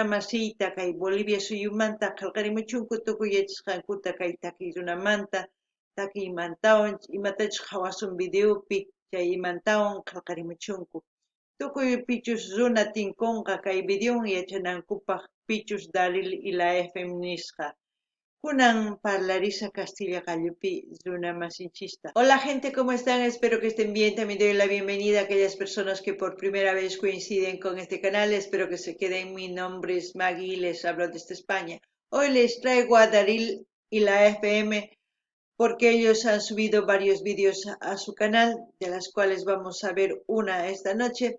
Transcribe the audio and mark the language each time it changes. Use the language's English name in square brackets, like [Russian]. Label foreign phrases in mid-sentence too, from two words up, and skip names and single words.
[Quechua] masiyta kay Bolivia suyumanta qillqarimuchunku tukuy yachasqankuta kay takiy runamanta takiy imantawan imatachus hawasun videopi chay imantawan qillqarimuchunku tukuy pichus runa tinkunqa kay videon yachanankupaq pichus Daril y la FM nisqa kunan parlarisa Castilla Gallupi Runa Masinchista. [Spanish] Hola gente, ¿cómo están? Espero que estén bien. También doy la bienvenida a aquellas personas que por primera vez coinciden con este canal. Espero que se queden. Mi nombre es Maggie y les hablo desde España. Hoy les traigo a Daril y la FM porque ellos han subido varios vídeos a su canal, de las cuales vamos a ver una esta noche.